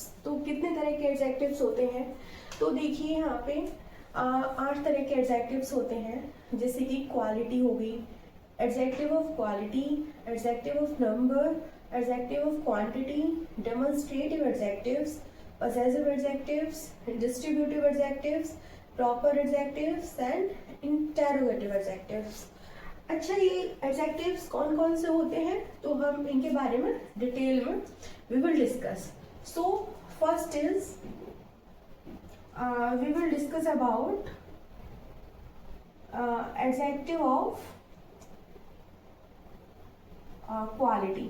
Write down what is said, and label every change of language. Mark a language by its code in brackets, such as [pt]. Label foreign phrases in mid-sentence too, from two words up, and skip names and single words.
[hi] तो कितने तरह के एडजेक्टिव्स होते हैं? तो देखिए यहाँ पे 8 तरह के एडजेक्टिव्स होते हैं. जैसे कि क्वालिटी हो गई, [en] adjective of quality, adjective of number, adjective of quantity, demonstrative adjectives, possessive adjectives, distributive adjectives, proper adjectives and interrogative adjectives. [hi] अच्छा, ये एडजेक्टिव्स कौन कौन से होते हैं तो हम इनके बारे में डिटेल में [en] we will discuss. so first is we will discuss about adjective of quality.